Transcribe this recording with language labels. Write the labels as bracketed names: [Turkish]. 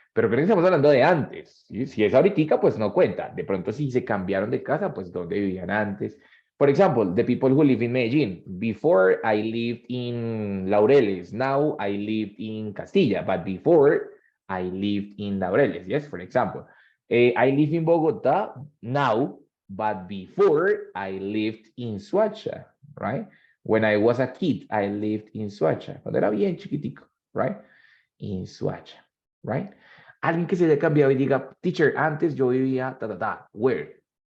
[Spanish] Pero creo que estamos hablando de antes. ¿Sí? Si es ahorita, pues no cuenta. De pronto, si se cambiaron de casa, pues ¿dónde vivían antes? [English] For example, the people who live in Medellin. Before, I lived in Laureles. Now, I live in Castilla. But before, I lived in Laureles. Yes, for example. I live in Bogota now, but before, I lived in Suacha, right? When I was a kid, I lived in Suacha. [Spanish] Cuando era bien chiquitico, [English] right? In Suacha, right? [Spanish] Alguien que se haya cambiado y diga, teacher, antes yo vivía, where?